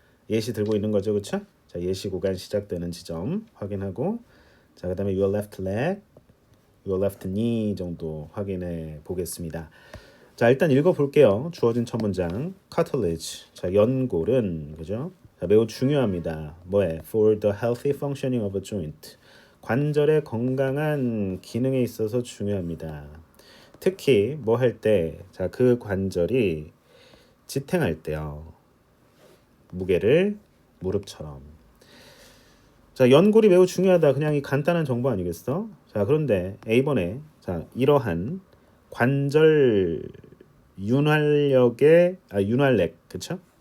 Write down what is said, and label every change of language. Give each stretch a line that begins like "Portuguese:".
Korean: 예시 들고 있는 거죠, 그쵸? 자, 예시 구간 시작되는 지점 확인하고, 자, 그 다음에
English: your left leg, your left knee
Korean: 정도 확인해 보겠습니다. 자, 일단 읽어볼게요. 주어진 첫 문장, cartilage. 자, 연골은 그죠? 자, 매우 중요합니다. 뭐에?
English: For the healthy functioning of a joint.
Korean: 관절의 건강한 기능에 있어서 중요합니다. 특히 뭐 할 때, 자, 그 관절이 지탱할 때요. 무게를 무릎처럼. 자, 연골이 매우 중요하다. 그냥 이 간단한 정보 아니겠어? 자, 그런데 A번에 자, 이러한 관절 윤활렉, 그쵸?